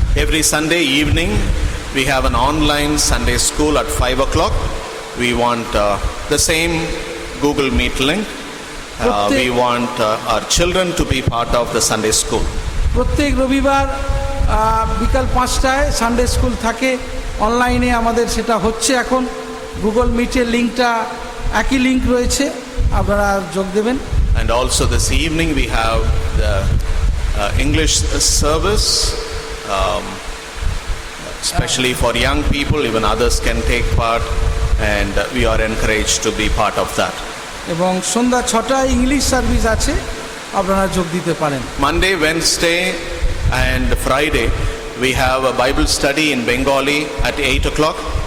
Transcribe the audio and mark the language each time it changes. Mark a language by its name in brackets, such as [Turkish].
[English] Every Sunday evening, we have an online Sunday school at 5 o'clock. We want the same Google Meet link. We want our children to be part of the Sunday school. [Bangla] প্রত্যেক রবিবার বিকাল 5টায় Sunday school থাকে, অনলাইনে আমাদের সেটা হচ্ছে এখন। Google মিটের লিঙ্কটা একই লিঙ্ক রয়েছে, আপনারা যোগ দেবেন। [English] And also this evening we have the English service, especially for young people. Even others can take part, and we are encouraged to be part of that. [Bangla] এবং সন্ধ্যা 6টায় ইংলিশ সার্ভিস আছে, আপনারা যোগ দিতে পারেন। [English] Monday, Wednesday and Friday we have a Bible study in Bengali at 8 o'clock.